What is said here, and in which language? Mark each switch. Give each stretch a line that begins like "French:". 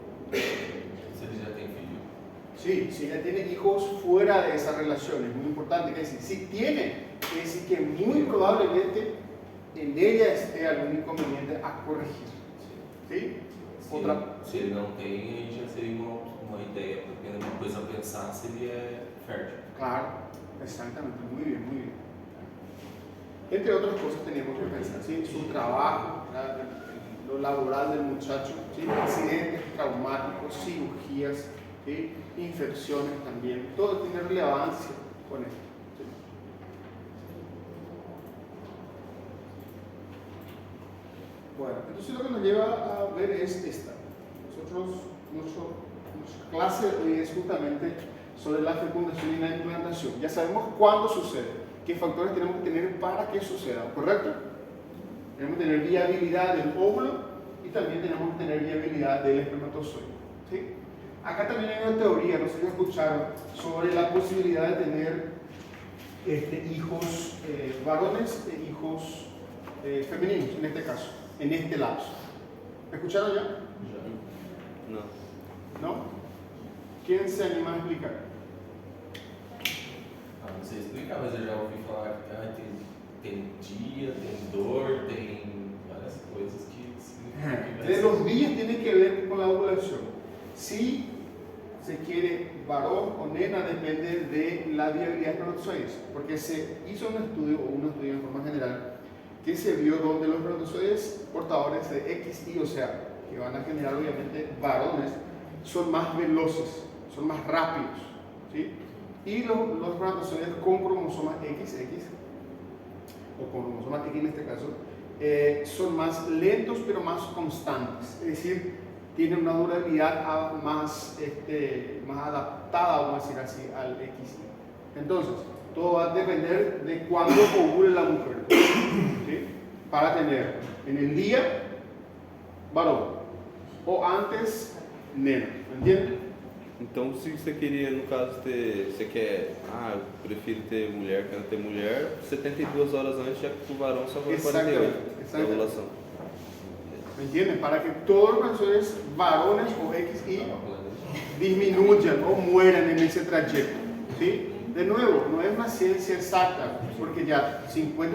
Portuguese: Se ele já tem filho.
Spanish: Sí, si ella tiene hijos fuera de esa relación, es muy importante que decir, si tiene, quiere decir que muy probablemente en ella esté algún inconveniente a corregir. ¿Sí?
Portuguese: Se ele não tem, aí já seria uma ideia, porque é uma coisa a pensar se ele é fértil.
Spanish: Claro, exactamente, muy bien, muy bien. Entre otras cosas tenemos que pensar, ¿sí? Su trabajo, lo laboral del muchacho, ¿sí? Accidentes traumáticos, cirugías, ¿sí? Infecciones también, todo tiene relevancia con esto. ¿Sí? Bueno, entonces lo que nos lleva a ver es esta. Nuestra clase hoy es justamente sobre la fecundación y la implantación. Ya sabemos cuándo sucede, qué factores tenemos que tener para que suceda, ¿correcto? Tenemos que tener viabilidad del óvulo y también tenemos que tener viabilidad del espermatozoide. ¿Sí? Acá también hay una teoría, no sé si escucharon, sobre la posibilidad de tener hijos varones e hijos femeninos, en este caso, en este lapso. ¿Escucharon ya?
Portuguese: Não.
Spanish: ¿No? ¿Quién se anima a explicar?
Portuguese: Ah, não sei explicar, mas eu já ouvi falar que tem dia, tem dor, tem várias coisas que significam que vai
Spanish: De
Portuguese: ser.
Spanish: los días tiene que ver con la ovulación. Si se quiere varón o nena depende de la viabilidad de espermatozoides, porque se hizo un estudio en forma general, que se vio donde los espermatozoides portadores de XY, o sea, que van a generar obviamente varones, son más veloces, son más rápidos, ¿sí? Y los espermatozoides con cromosomas XX, o con cromosomas X en este caso, son más lentos pero más constantes, es decir, tienen una durabilidad más adaptada, vamos a decir así, al XY. Entonces, todo va a depender de cuándo ovule la mujer, ¿sí? Para tener en el día varón o antes nena, ¿entiendes?
Portuguese: Então, se você queria, no caso, você quer, eu prefiro ter mulher, quero ter mulher, 72 horas antes, já que o varão só vai 48 da ovulação.
Spanish: ¿Me entienden? Para que todos los espermatozoides varones o XY disminuyan o mueran en ese trayecto, ¿sí? De nuevo, no es una ciencia exacta, porque ya 50-50.